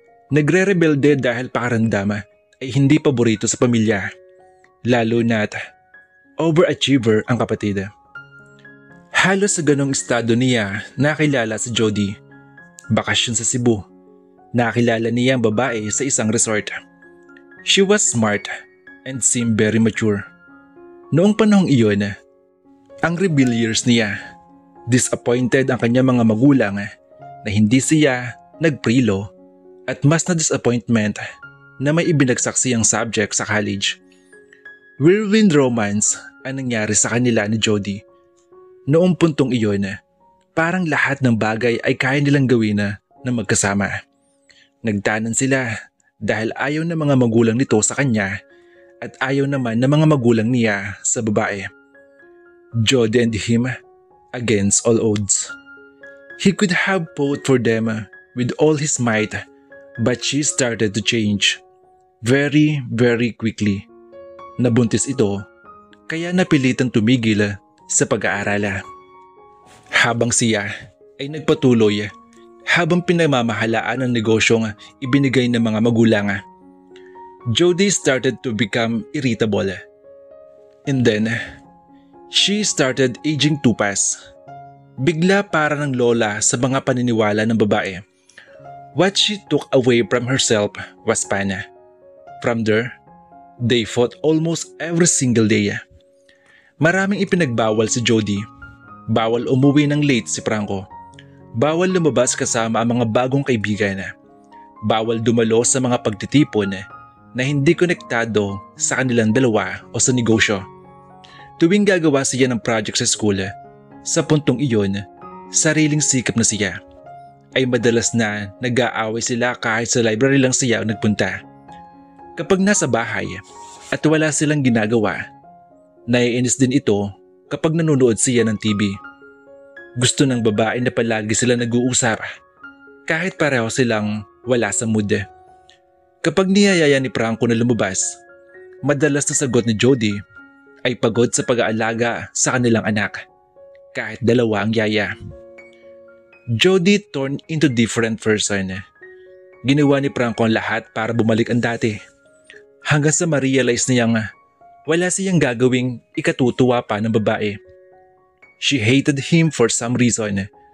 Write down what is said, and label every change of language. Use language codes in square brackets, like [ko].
[tl] Nagre-rebelde dahil pakarandama ay hindi paborito sa pamilya. Lalo na't overachiever ang kapatid. Halos sa ganong estado niya nakilala si Jody. Bakasyon sa Cebu. Nakilala niya ang babae sa isang resort. [en] She was smart and seemed very mature. [tl] Noong panahong iyon, ang rebel years niya. Disappointed ang kanyang mga magulang na hindi siya nagprilo at mas na disappointment na may ibinagsak siyang subject sa college. Whirlwind romance ang nangyari sa kanila ni Jody. Noong puntong iyon, parang lahat ng bagay ay kaya nilang gawin na magkasama. Nagtanan sila dahil ayaw ng mga magulang nito sa kanya at ayaw naman ng mga magulang niya sa babae. [en] Jody and him against all odds. He could have fought for them with all his might, but she started to change. Very, very quickly. [tl] Nabuntis ito, kaya napilitang tumigil sa pag-aaral. Habang siya ay nagpatuloy, habang pinamamahalaan ang negosyong ibinigay ng mga magulang, [en] Jody started to become irritable. And then, she started aging too fast. [tl] Bigla para ng lola sa mga paniniwala ng babae. [en] What she took away from herself was Pana. From there, they fought almost every single day. [tl] Maraming ipinagbawal si Jody. Bawal umuwi ng late si Franco. Bawal lumabas kasama ang mga bagong kaibigan. Bawal dumalo sa mga pagtitipon na hindi konektado sa kanilang dalawa o sa negosyo. Tuwing gagawa siya ng project sa school, sa puntong iyon, sariling sikap na siya. Ay madalas na nag-aaway sila kahit sa library lang siya nagpunta. Kapag nasa bahay at wala silang ginagawa, naiinis din ito kapag nanonood siya ng TV. Gusto ng babae na palagi sila nag-uusap kahit pareho silang wala sa mood. Kapag niyayaya ni Franco na lumabas, madalas na sagot ni Jody ay pagod sa pag-aalaga sa kanilang anak kahit dalawa ang yaya. [en] Jody turned into different person. [tl] Ginawa ni Franco ang lahat para bumalik ang dati. Hanggang sa ma-realize niyang wala siyang gagawing ikatutuwa pa ng babae. [en] She hated him for some reason.